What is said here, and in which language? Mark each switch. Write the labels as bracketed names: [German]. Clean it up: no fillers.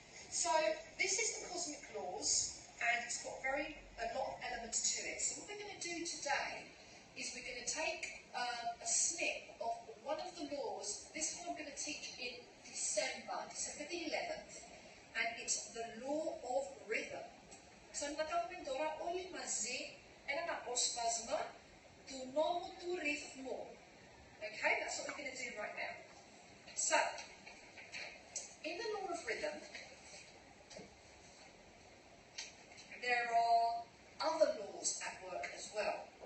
[English] So this is the cosmic laws, and it's got a lot of elements to it. So what we're going to do today is we're going to take a snip of one of the laws. This one I'm going to teach in December the 11th, and it's the law of rhythm. [Greek] So να κάνουμε τώρα όλοι μαζί έναν απόσπασμα του νόμου του ρυθμού. [English] Okay, that's what we're going to do right now. So, in the law of rhythm, there are other laws at work as well.